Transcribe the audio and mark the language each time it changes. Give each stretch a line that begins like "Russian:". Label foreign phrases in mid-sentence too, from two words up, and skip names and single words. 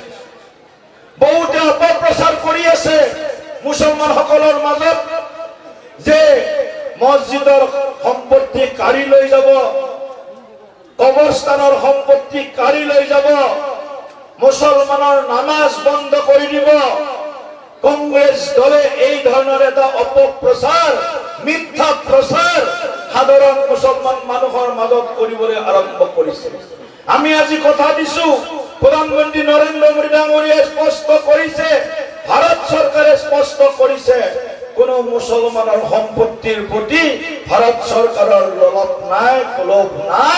Assamese: বহুতে অপপ্ৰচাৰ কৰি আছে মুছলমান সকলৰ মাজত যে মছজিদৰ সম্পত্তি কাঢ়ি লৈ যাব, কবৰস্থানৰ সম্পত্তি কাঢ়ি লৈ যাব, মুছলমানৰ নামাজ বন্ধ কৰি দিব। কংগ্রেস দলে
Bangla: এই ধরনের
Assamese: এটা অপপ্রচার, মিথ্যা প্রচার সাধারণ মুসলমান মানুহৰ মাজত কৰিবলৈ আৰম্ভ কৰিছে। আমি আজি কথা দিছো, প্ৰধানমন্ত্ৰী নৰেন্দ্ৰ মোদী ডাঙৰীয়াই স্পষ্ট কৰিছে, ভাৰত চৰকাৰে স্পষ্ট কৰিছে, কোনো মুছলমানৰ সম্পত্তিৰ প্ৰতি ভাৰত চৰকাৰৰ লোভ নাই, লোভ নাই।